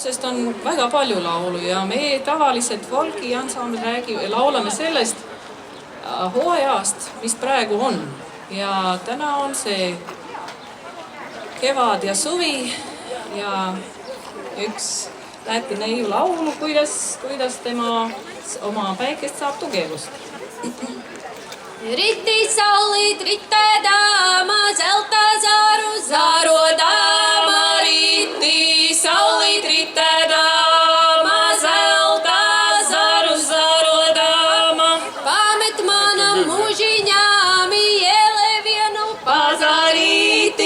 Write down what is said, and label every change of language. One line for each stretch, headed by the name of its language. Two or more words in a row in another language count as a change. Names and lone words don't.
Estonian: sest on väga palju laulu ja me tavaliselt folkiansambel laulame sellest hooajast, mis praegu on. Ja täna on see kevad ja suvi ja üks Läti neiu laulu, kuidas tema oma päikest saab tugevust.
Latvian: Riti saulīt ritēdāma, zelta zaru zarodāma. Riti saulīt ritēdāma, zelta zaru zarodāma. Pamet manam mūžiņām, iele vienu pazarīti.